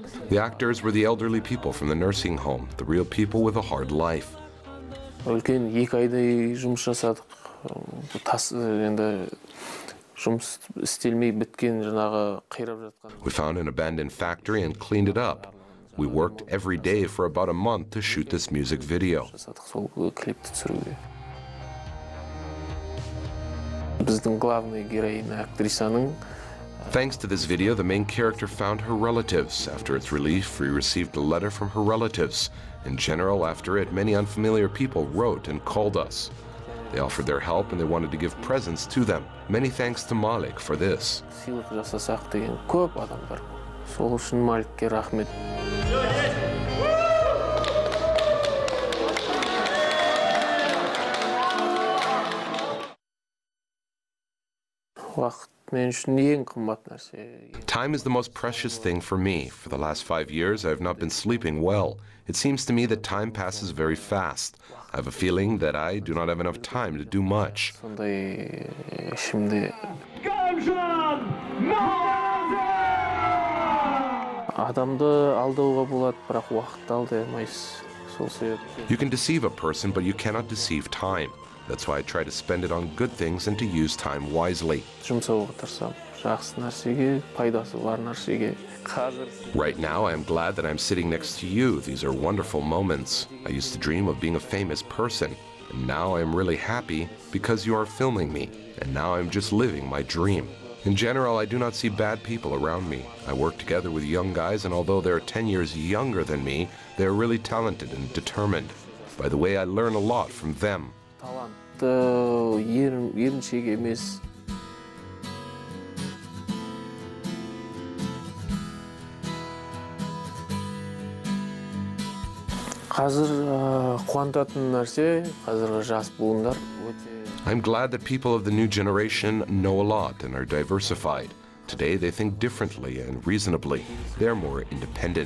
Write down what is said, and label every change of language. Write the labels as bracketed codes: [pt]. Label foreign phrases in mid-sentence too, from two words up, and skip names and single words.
[en] The actors were the elderly people from the nursing home, the real people with a hard life. [kk] Үлкен 2 айдай жұмыс жасадық. Енді жұмыс істелмей біткен жаңағы қирап жатқан. [en] We found an abandoned factory and cleaned it up. We worked every day for about a month to shoot this music video. [kk] Сол клипті түсіруге. Біздің [ru] главный героиня [kk] актрисаның. [en] Thanks to this video, the main character found her relatives. After its release, we received a letter from her relatives. In general, after it, many unfamiliar people wrote and called us. They offered their help and they wanted to give presents to them. Many thanks to Malik for this. [kk] Сыйлық жасасақ деген көп адамдар. Сол үшін Маликке рахмет. Уақыт мен үшін ең қымбат нәрсе. [en] Time is the most precious thing for me. For the last 5 years, I have not been sleeping well. It seems to me that time passes very fast. I have a feeling that I do not have enough time to do much. [kk] Сондай ішімде Galymzhan Moldanazar! Адамды алдауға болады, бірақ уақытты алдай алмайсыз. Сол себепті. [en] You can deceive a person, but you cannot deceive time. That's why I try to spend it on good things and to use time wisely. [kk] Жұмсауға тырысамын. Жақсы нәрсеге, пайдасы бар нәрсеге. [en] Right now, I am glad that I'm sitting next to you. These are wonderful moments. I used to dream of being a famous person, and now I am really happy because you are filming me, and now I'm just living my dream. In general, I do not see bad people around me. I work together with young guys, and although they're 10 years younger than me, they're really talented and determined. By the way, I learn a lot from them. [kk] Талантты еріншек емес. Қазір қуантатын нәрсе, қазіргі жас буындар өте. [en] I'm glad that people of the new generation know a lot and are diversified. Today they think differently and reasonably. They're more independent.